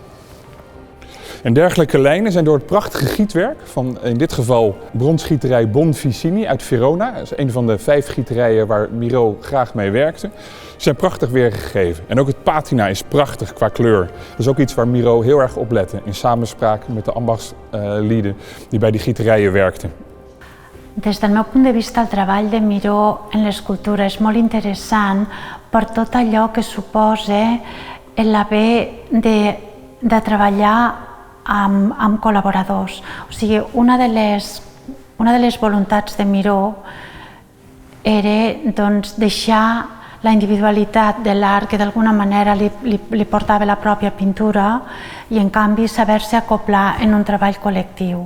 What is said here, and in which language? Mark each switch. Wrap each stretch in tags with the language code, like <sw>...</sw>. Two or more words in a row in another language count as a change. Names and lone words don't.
<nl>En dergelijke lijnen zijn door het prachtige gietwerk van in dit geval bronsgieterij Bonvicini uit Verona. Dat is een van de 5 gieterijen waar Miro graag mee werkte. Ze zijn prachtig weergegeven. En ook het patina is prachtig qua kleur. Dat is ook iets waar Miro heel erg op lette in samenspraak met de ambachtslieden die bij die gieterijen werkten.</nl> <ca>Des del meu punt de vista, el treball de Miro en l'escultura és molt interessant per tot allò que suposa l'haver de treballar amb col·laboradors. O sigui, una de les voluntats de Miro era doncs, deixar la individualitat de l'art que d'alguna manera li portava la pròpia pintura i en canvi saber-se acoplar en un treball col·lectiu.</ca>